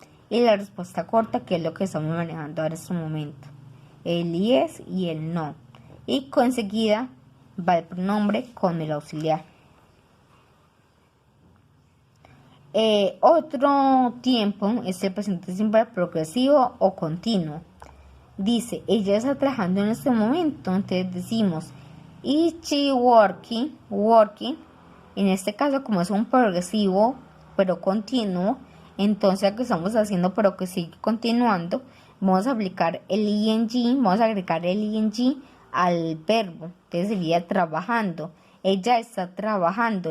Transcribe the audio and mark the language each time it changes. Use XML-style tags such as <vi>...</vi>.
<es>Y la respuesta corta, que es lo que estamos manejando ahora en este momento, el yes y el no. Y enseguida va el pronombre con el auxiliar. Otro tiempo es el presente simple progresivo o continuo. Dice, ella está trabajando en este momento. Entonces decimos,</es> <en>is she working?</en> <es>En este caso, como es un progresivo pero continuo, entonces que estamos haciendo pero que sigue continuando, vamos a aplicar el ing, vamos a agregar el ing al verbo. Entonces sería trabajando. Ella está trabajando.</es>